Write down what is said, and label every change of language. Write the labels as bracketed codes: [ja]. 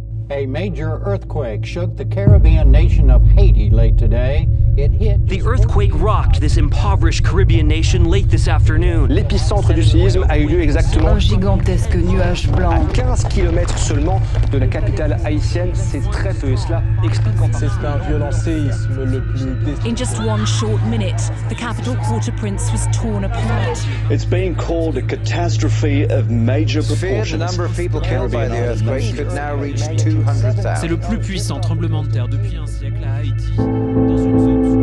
[en] A major earthquake shook the Caribbean nation of Haiti late today. It hit. The earthquake rocked this impoverished Caribbean nation late this afternoon. [fr] L'épicentre du séisme a eu lieu exactement un gigantesque nuage blanc. À 15 km seulement de la capitale haïtienne. C'est très peu, et cela explique en partie. C'est un violent séisme le plus. [en] In just one short minute, the capital Port-au-Prince was torn apart. It's being called a catastrophe of major proportions. The number of people killed by the earthquake could now reach 200,000. [fr] C'est le plus puissant tremblement de terre depuis un siècle à Haïti.